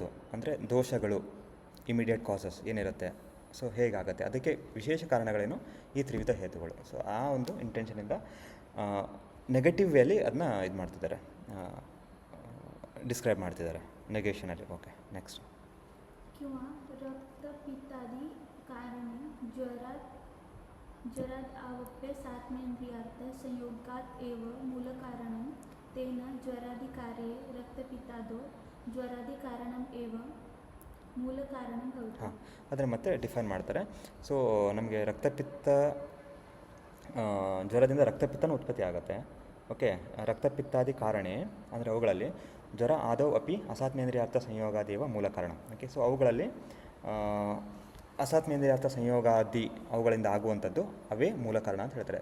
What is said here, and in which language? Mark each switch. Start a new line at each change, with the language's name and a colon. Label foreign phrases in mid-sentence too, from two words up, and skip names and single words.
Kannada: ಅಂದರೆ ದೋಷಗಳು,
English: immediate causes
Kannada: ಏನಿರುತ್ತೆ, ಸೊ ಹೇಗಾಗುತ್ತೆ ಅದಕ್ಕೆ ವಿಶೇಷ ಕಾರಣಗಳೇನು ಈ ತ್ರಿವಿಧ ಹೇತುಗಳು. ಸೊ ಆ ಒಂದು ಇಂಟೆನ್ಷನಿಂದ ನೆಗೆಟಿವ್ ವೇಲಿ ಅದನ್ನ ಇದು ಮಾಡ್ತಿದ್ದಾರೆ, ಡಿಸ್ಕ್ರೈಬ್ ಮಾಡ್ತಿದ್ದಾರೆ ನೆಗೇಷನಲ್ಲಿ.
English: OK, next.
Sanskrit: किंवा रक्तपित्तादि कारणे ज्वराद् आवप्य सात्मेन्द्रियार्थ संयोगात् एव मूलकारणं तेन ज्वरादिकार्ये रक्तपित्तादो ज्वरादिकारणम् एव ಮೂಲಕಾರಣ ಭವತಿ.
Kannada: ಹಾಂ, ಅದನ್ನು ಮತ್ತೆ ಡಿಫೈನ್ ಮಾಡ್ತಾರೆ. ಸೊ ನಮಗೆ ರಕ್ತಪಿತ್ತ, ಜ್ವರದಿಂದ ರಕ್ತಪಿತ್ತನೂ ಉತ್ಪತ್ತಿ ಆಗುತ್ತೆ.
Sanskrit: ಓಕೆ, ರಕ್ತಪಿತ್ತಾದಿ ಕಾರಣೆ
Kannada: ಅಂದರೆ ಅವುಗಳಲ್ಲಿ
Sanskrit: ಜ್ವರ ಆದೌ ಅಪಿ ಅಸಾತ್ಮೇಂದ್ರಿಯಾರ್ಥ ಸಂಯೋಗಾದೇವ ಮೂಲ ಕಾರಣ.
English: OK, so
Kannada: ಅವುಗಳಲ್ಲಿ ಅಸಾತ್ಮೇಂದ್ರಿಯಾರ್ಥ ಸಂಯೋಗಾದಿ ಅವುಗಳಿಂದ ಆಗುವಂಥದ್ದು ಅವೇ ಮೂಲ ಕಾರಣ ಅಂತ ಹೇಳ್ತಾರೆ.